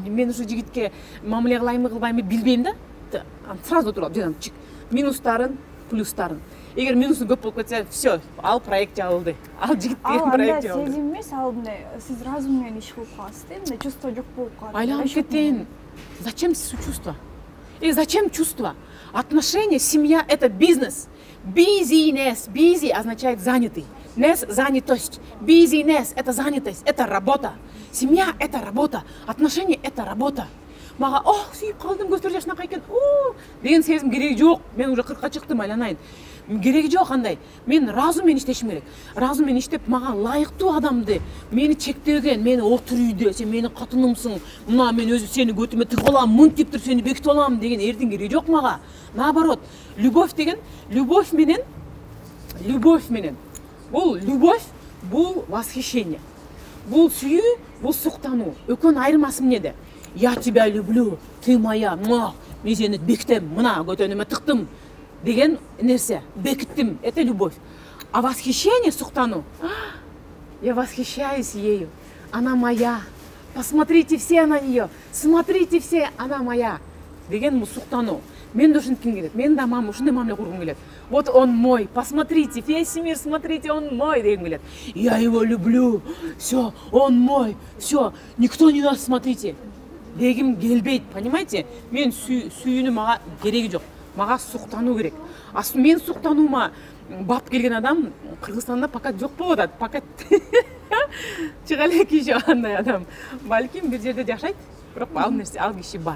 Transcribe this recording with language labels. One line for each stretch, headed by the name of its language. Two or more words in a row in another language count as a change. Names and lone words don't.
Kyrgyz: Мен ушу жигитке мамиле кылайынбы, кылбайынбы билбейм да. Сразу отуруп алып, чик. Минустарын, плюстарын. Эгер минусу көп болуп кетсе, все, ал проект жабылды. Ал жигит деген проект жабылды. Ал анда сезим эмес, ал мындай сиз разум менен иш кылып каласыз да, мындай чувство жок болуп калат. Айлагып кетейин.
Russian: Зачем чувство? И зачем чувство? Отношения, семья – это бизнес. Busyness. Busy означает занятый. Ness – занятость. Busyness – это занятость, это работа. Семья – это работа. Отношения – это работа.
Kyrgyz: Мага, сүйүп калдым, көздөр жашынакай экен. Деген сезим кереги жок. Мен уже 40-ка чыктым, айланайын. Кереги жок андай. Мен разум менен иштешим керек. Разум менен иштеп, мага лайыктуу адамды, мени чектеген, мени отур үйдө, сен менин катынымсың, мына мен өзү сени көтүмө тыгып алам, мынтип туруп сени бекитип алам деген эрдин кереги жок мага. Наоборот, любовь деген, любовь менен. Бул любовь, бул восхищение. Бул сүйүү, бул суктануу. Экөөнүн айырмасы эмнеде?
Russian: Я тебя люблю, ты моя,
Kyrgyz: мен сени бекитем, мына көтөнүмө тыктым деген нерсе, бекиттим,
Russian: это любовь. А восхищение, суктануу, я восхищаюсь ею, она моя, посмотрите все на нее, смотрите все, она моя
Kyrgyz: деген бул суктануу. Мен да ушинтким келет, мен да ушундай мамиле кургум келет.
Russian: Вот он мой, посмотрите, весь мир, смотрите, он мой
Kyrgyz: деген келет.
Russian: Я его люблю, все, он мой, все, никто не нас, смотрите.
Kyrgyz: Дегим келбейт, понимаете? Мен сүйүүнү мага кереги жок. Мага суктануу керек. Мен суктануума бап келген адам Кыргызстанда пока жок болуп атат. Пока чыга эле киши андай адам. Балким бир жерде жашайт, бирок ал киши бар.